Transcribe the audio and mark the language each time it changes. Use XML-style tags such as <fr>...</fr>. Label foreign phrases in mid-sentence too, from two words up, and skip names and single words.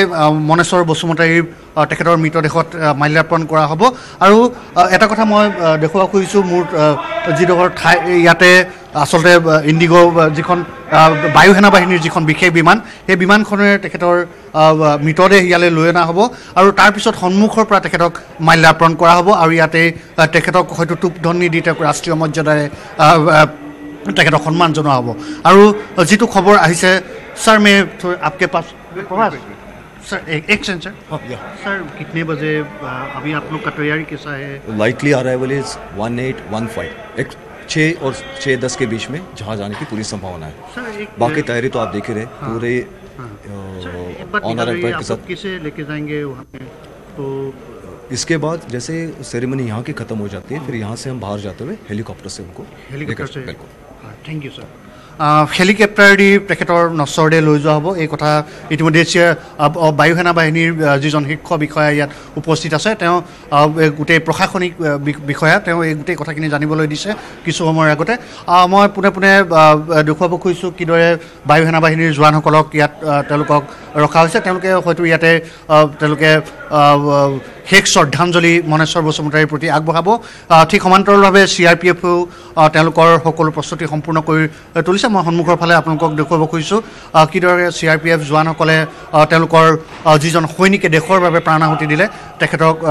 <as>মনেশ্বৰ বসুমতাৰীৰ তেখেতৰ মৃতদেহত মাল্যাৰ্পণ কৰা হ'ব আৰু এটা কথা মই দেখুৱাব খুজিছোঁ মোৰ যিডোখৰ ঠাই ইয়াতে আচলতে ইণ্ডিগো যিখন বায়ু সেনা বাহিনীৰ যিখন বিশেষ বিমান সেই বিমানখনেৰে তেখেতৰ মৃতদেহ ইয়ালৈ লৈ অনা হ'ব আৰু তাৰপিছত সন্মুখৰ পৰা তেখেতক মাল্যাৰ্পণ কৰা হ'ব আৰু ইয়াতে তেখেতক হয়তো টুপধনি দি তেওঁক ৰাষ্ট্ৰীয় মৰ্যাদাৰে তেখেতক সন্মান জনোৱা হ'ব আৰু যিটো খবৰ আহিছে ছাৰ</as> <hi>मैं आपके पास सर एक सेकंड सर सर कितने बजे अभी आप लोग का तैयारी कैसा है</hi> <en>likely arrival is</en> <hi>1815 6 और 6:10 के बीच में जहाँ जाने की पूरी संभावना है सर बाकी तैयारी तो आप देख ही रहे पूरे ऑनर के साथ किसे लेके जाएंगे वहाँ पे तो इसके बाद जैसे सेरेमनी यहाँ की खत्म हो जाती है फिर यहाँ से हम बाहर जाते हुए हेलीकॉप्टर से उनको बिल्कुल थैंक यू सर</hi> <as>হেলিকপ্টাৰ দি তেখেতৰ নশ্বৰ দেহ লৈ যোৱা হ'ব এই কথা ইতিমধ্যে বায়ু সেনা বাহিনীৰ যিজন শীৰ্ষ বিষয়া ইয়াত উপস্থিত আছে তেওঁ গোটেই প্ৰশাসনিক বিষয়া তেওঁ এই গোটেই কথাখিনি জানিবলৈ দিছে কিছু সময়ৰ আগতে মই পুনে পুনে দেখুৱাব খুজিছোঁ কিদৰে বায়ু সেনা বাহিনীৰ জোৱানসকলক ইয়াত তেওঁলোকক ৰখা হৈছে তেওঁলোকে হয়তো ইয়াতে তেওঁলোকে শেষ শ্ৰদ্ধাঞ্জলি মনেশ্বৰ বসুমতাৰীৰ প্ৰতি আগবঢ়াব ঠিক সমান্তৰালভাৱে CRPFও তেওঁলোকৰ সকলো প্ৰস্তুতি সম্পূৰ্ণ কৰি তুলিছে মই সন্মুখৰ ফালে আপোনালোকক দেখুৱাব খুজিছোঁ কিদৰে CRPF জোৱানসকলে তেওঁলোকৰ যিজন সৈনিকে দেশৰ বাবে প্ৰাণাহুতি দিলে তেখেতক</as>